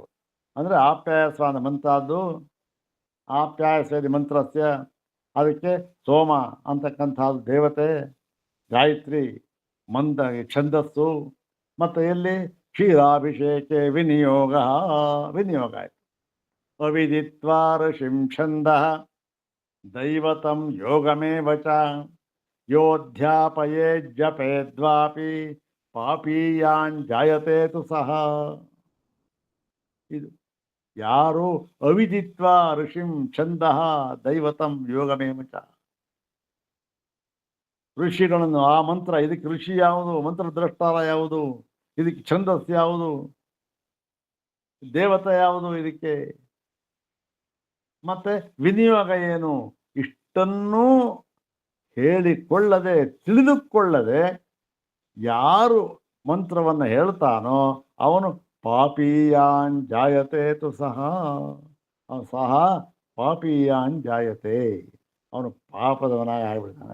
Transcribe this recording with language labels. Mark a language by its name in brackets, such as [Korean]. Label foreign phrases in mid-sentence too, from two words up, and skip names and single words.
[Kannada] ಅಂದರೆ ಆಪ್ಯಾಯಸ್ವ ಅಂದ ಮಂತ್ರದ್ದು, [Sanskrit] ಆಪ್ಯಾಯಸ್ವೇತಿ ಮಂತ್ರಸ್ಯ, [Kannada] ಅದಕ್ಕೆ ಸೋಮ ಅಂತಕ್ಕಂಥದ್ದು ದೇವತೆ, ಗಾಯತ್ರಿ ಛಂದಸ್ಸು. ಮತ್ತು ಎಲ್ಲಿ ಕ್ಷೀರಾಭಿಷೇಕೆ ವಿನಿಯೋಗ ಆಯಿತು. [Sanskrit] ಅವಿದಿತ್ವಾ ಋಷಿಂ ಛಂದಃ ದೈವತಂ ಯೋಗಮೇವ ಚ ಯೋಧ್ಯಾಪಯೇ ಜಪೇದ್ವಾಪಿ ಪಾಪೀಯಾನ್ ಜಾಯತೆ ತು ಸಹ. [Kannada] ಇದು ಯಾರು [Sanskrit] ಅವಿದಿತ್ವಾ ಋಷಿಂ ಛಂದಃ ದೈವತಂ ಯೋಗಮೇವ ಚ, [Kannada] ಋಷಿಗಳನ್ನು ಆ ಮಂತ್ರ, ಇದಕ್ಕೆ ಋಷಿ ಯಾವುದು, ಮಂತ್ರ ದ್ರಷ್ಟಾರ ಯಾವುದು, ಇದಕ್ಕೆ ಛಂದಸ್ ಯಾವುದು, ದೇವತೆ ಯಾವುದು ಇದಕ್ಕೆ, ಮತ್ತೆ ವಿನಿಯೋಗ ಏನು, ಇಷ್ಟನ್ನೂ ಹೇಳಿಕೊಳ್ಳದೆ ತಿಳಿದುಕೊಳ್ಳದೆ ಯಾರು ಮಂತ್ರವನ್ನು ಹೇಳ್ತಾನೋ ಅವನು [Sanskrit] ಪಾಪೀಯಾನ್ ಜಾಯತೆ ತು ಸಹ ಪಾಪೀಯಾನ್ ಜಾಯತೆ, [Kannada] ಅವನು ಪಾಪದವನಾಗಿ ಆಗಿಬಿಡ್ತಾನೆ.